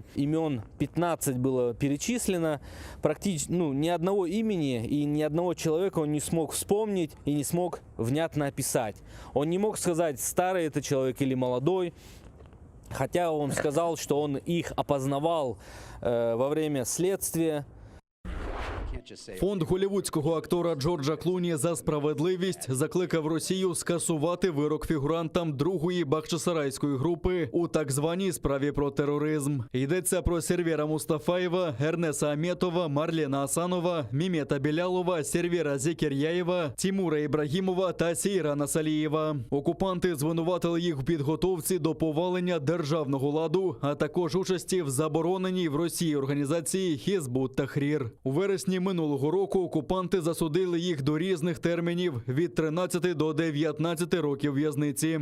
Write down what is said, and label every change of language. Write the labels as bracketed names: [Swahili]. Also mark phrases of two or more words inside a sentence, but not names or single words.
[Russian] Имен 15 было перечислено, практически ни одного имени и ни одного человека он не смог вспомнить и не смог внятно описать. Он не мог сказать, старый это человек или молодой, хотя он сказал, что он их опознавал во время следствия. [Ukrainian] Фонд голлівудського актора Джорджа Клуні за справедливість закликав Росію скасувати вирок фігурантам другої Бахчисарайської групи у так званій справі про тероризм. Йдеться про Сервєра Мустафаєва, Ернеса Аметова, Марлена Асанова, Мімета Білялова, Сервєра Зекеряєва, Тімура Ібрагімова та Сейрана Салієва. Окупанти звинуватили їх у підготовці до повалення державного ладу, а також участі в забороненій в Росії організації Хізбут Тахрір. У вересні минулого року окупанти засудили їх до різних термінів від 13 до 19 років в'язниці.